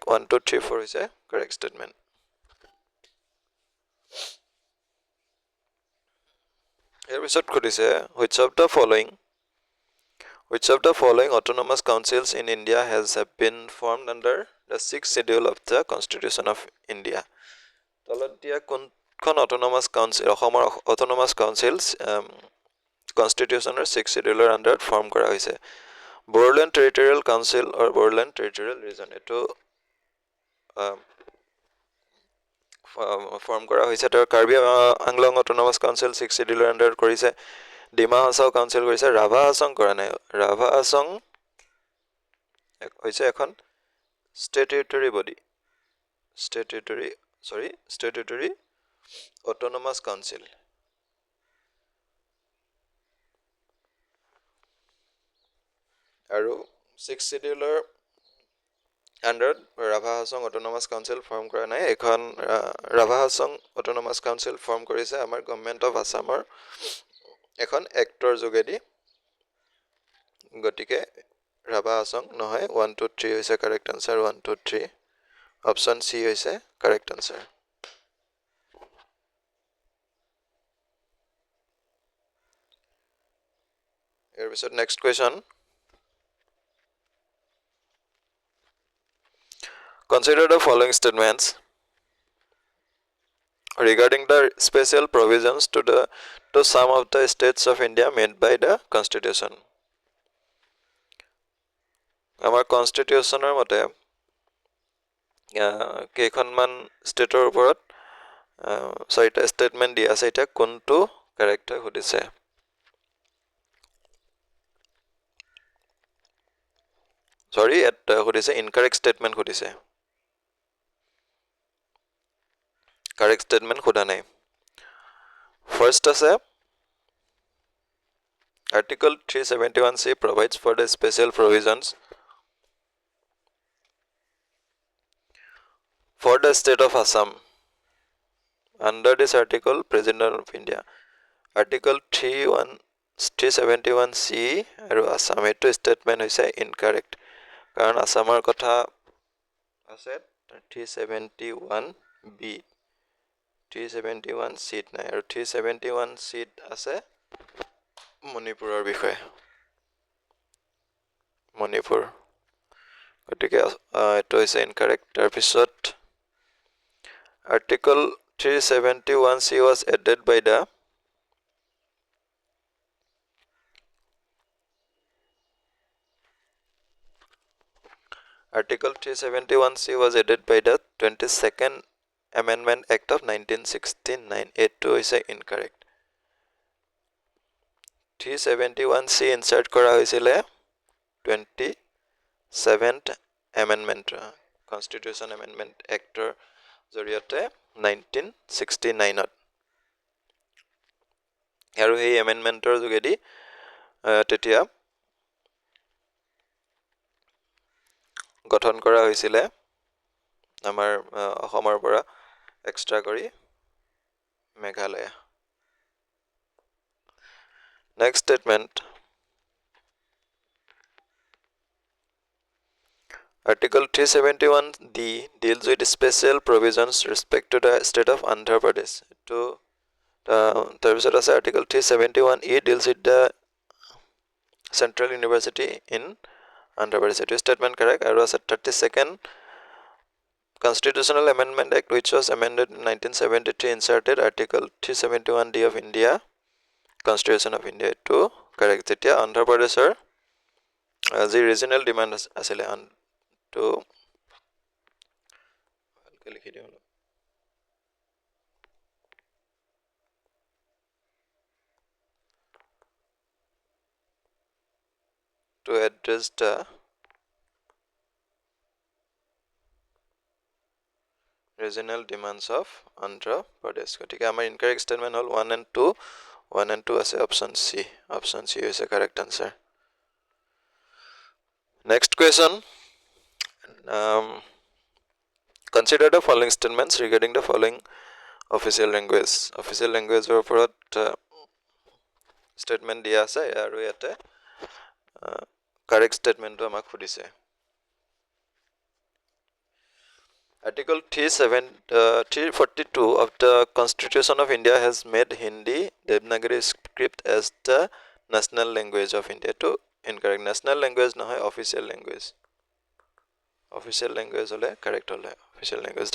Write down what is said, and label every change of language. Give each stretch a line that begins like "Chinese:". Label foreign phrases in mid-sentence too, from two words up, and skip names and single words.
English: 1 2 3 4 is a correct statement. Here we should which of the following autonomous councils in India have been formed under the 6th schedule of the Constitution of India.
Assamese: তলতীয়া কোন
English: autonomous council autonomous councils
Assamese: Constitution or
English: 6th schedule under
Assamese: ফৰ্ম কৰা হৈছে. Bodoland Territorial Council or Bodoland Territorial Region এতো ফৰ্ম কৰা হৈছে তাৰ Karbi Anglong Autonomous Council
English: 6th schedule under
Assamese: কৰিছে ডিমা হাছাও কাউন্সিল কৰিছে ৰাভা হাছং কৰা নাই ৰাভা হাছং হৈছে এখন
English: statutory body statutory autonomous council
Assamese: আৰু
English: 6th scheduler
Assamese: আণ্ডাৰত ৰাভা হাছং অট'নমাছ কাউন্সিল ফৰ্ম কৰা নাই। এখন ৰাভা হাছং অট'নমাছ কাউন্সিল ফৰ্ম কৰিছে আমাৰ গভৰ্ণমেণ্ট অফ আছামৰ এখন এক্টৰ যোগেদি। গতিকে ৰাভা হাছং নহয়, 1 2 3 হৈছে
English: correct answer.
Assamese: 1 2 3
English: option C
Assamese: হৈছে
English: correct answer.
Assamese: ইয়াৰ পিছত
English: next question, consider the following statements regarding the special provisions to some of the states of India made by the Constitution.
Assamese: আমাৰ কনষ্টিটিউশ্যনৰ মতে কেইখনমান ষ্টেটৰ ওপৰত 4টা ষ্টেটমেণ্ট দিয়া আছে। এতিয়া কোনটো কাৰেক্ট হয় সুধিছে। সৰি ইয়াত সুধিছে
English: incorrect statement
Assamese: সুধিছে,
English: correct statement
Assamese: সোধা নাই।
English: ফাৰ্ষ্ট আছে Article 371C provides for the special provisions for the state of Assam. Under this article, President of India.
Assamese: Article 371C আৰু আছাম, এইটো ষ্টেটমেণ্ট হৈছে ইনকাৰেক্ট, কাৰণ আছামৰ কথা আছে 371B, 371Cত নাই, আৰু 371Cত আছে মণিপুৰৰ বিষয়ে, মণিপুৰ। গতিকে এইটো হৈছে ইনকাৰেক্ট।
English: তাৰপিছত Article 371C was added by the Article 371C was added by the 22nd Amendment Act of 1969.
Assamese: এইটো হৈছে ইনকাৰেক্ট। 371C ইনচাৰ্ট কৰা হৈছিলে
English: 27th Amendment Constitution Amendment Actৰ
Assamese: জৰিয়তে 1969ত, আৰু সেই এমেণ্ডমেণ্টৰ যোগেদি তেতিয়া গঠন কৰা হৈছিলে আমাৰ অসমৰ পৰা এক্সট্ৰা কৰি মেঘালয়।
English: next statement, Article 371D deals with special provisions respect to the state of Andhra Pradesh. To
Assamese: তাৰপিছত আছে
English: Article 371E deals with the Central University in Andhra Pradesh.
Assamese: এইটো ষ্টেটমেণ্ট কাৰেক্ট। আৰু আছে
English: 32nd Constitutional Amendment Act which was amended in 1973 inserted Article 371D of India Constitution of India.
Assamese: এইটো কাৰেক্ট। যেতিয়া অন্ধ্ৰ প্ৰদেশৰ যি
English: regional demand
Assamese: আছিলে তো ভালকৈ লিখি দিওঁ অলপ,
English: to address the regional demands of Andhra Pradesh.
Assamese: গতিকে আমাৰ
English: incorrect statement
Assamese: হ'ল 1 and 2। 1 and 2 আছে
English: option C. option C
Assamese: হৈছে
English: correct answer. next question, consider the following statements regarding the following official language. official languageৰ
Assamese: ওপৰত ষ্টেটমেণ্ট দিয়া আছে, আৰু ইয়াতে
English: correct statementটো
Assamese: আমাক সুধিছে।
English: Article 342 of the Constitution of India has made Hindi Devanagari script as the national language of India. To incorrect, national language নহয়, official language. Official language হলে correct হলে official language.